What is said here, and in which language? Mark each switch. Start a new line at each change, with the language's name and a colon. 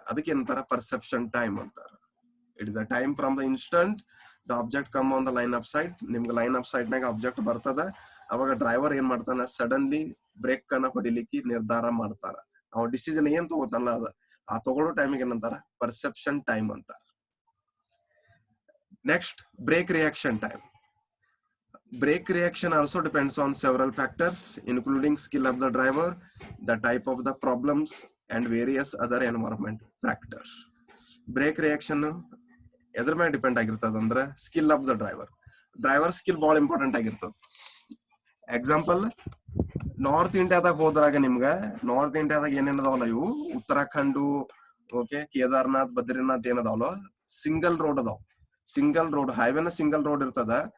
Kannada: ಅದಕ್ಕೆ ಏನಂತಾರ perception time ಅಂತಾರ.
English: It is the time from the instant the object come on the line of sight.
Kannada: ನಿಮ್ಗೆ line off site ನಾಗ object ಬರ್ತದ, ಅವಾಗ ಡ್ರೈವರ್ ಏನ್ ಮಾಡ್ತಾನ, ಸಡನ್ಲಿ ಬ್ರೇಕ್ ಅನ್ನ ಹೊಡಿಲಿಕ್ಕೆ ನಿರ್ಧಾರ ಮಾಡ್ತಾರ. ಅವ ಡಿಸಿಷನ್ ಏನ್ ತಗೋತಾನಲ್ಲ ಆ ತಗೊಳ್ಳೋ ಟೈಮಿಗೆ ಏನಂತಾರ ಪರ್ಸೆಪ್ಷನ್ ಟೈಮ್ ಅಂತಾರ.
English: Next, brake reaction time. Brake reaction also depends on several factors, including skill of the driver, the type of the problems, and various other environment factors.
Kannada: Brake reaction ಎದ್ರ ಮೇಲೆ depend ಆಗಿರ್ತದ ಅಂದ್ರೆ skill of the driver skill ಬಹಳ important ಆಗಿರ್ತದ. Example, north ಇಂಡಿಯಾದಾಗ ಹೋದ್ರಾಗ ನಿಮ್ಗ north ಇಂಡಿಯಾದಾಗ ಏನೇನದಾವಲ್ಲ ಇವು Uttarakhand, okay, Kedarnath, Badrinath ಏನದಾವಲ್ಲ, single road ಹೈವೇನ single road ಇರ್ತದ.